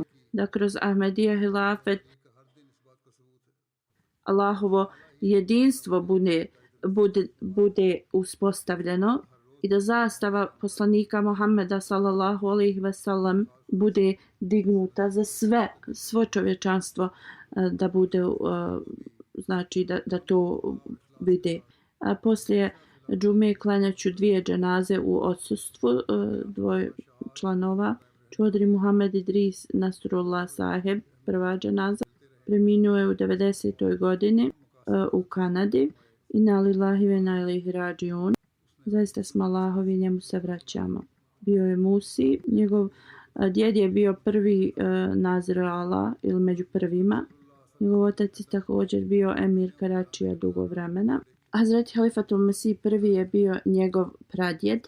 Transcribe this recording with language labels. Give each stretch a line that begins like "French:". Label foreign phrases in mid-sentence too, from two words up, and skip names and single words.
Bosnian: Da kroz Ahmedija hilafet Allahovo jedinstvo bude uspostavljeno i da zastava poslanika Muhammeda
Arabic: صلى الله عليه وسلم
Bosnian: bude dignuta za svo čovječanstvo da bude znači da to vide. A poslije džume klanjaću 2 dženaze u odsustvu 2 članova. Čodri Muhammed Idris Nasrullah Saheb, prva dženaza, preminuo je u 90. godini u Kanadi.
Arabic: إنا لله وإنا إليه راجعون.
Bosnian: Zaista smo Allahovi, njemu se vraćamo. Bio je Musi, njegov djed je bio prvi Nazir Allah ili među prvima. Njegov otac je također bio emir Karačija dugo vremena. Hazreti Halifatul Mesih prvi je bio njegov pradjed.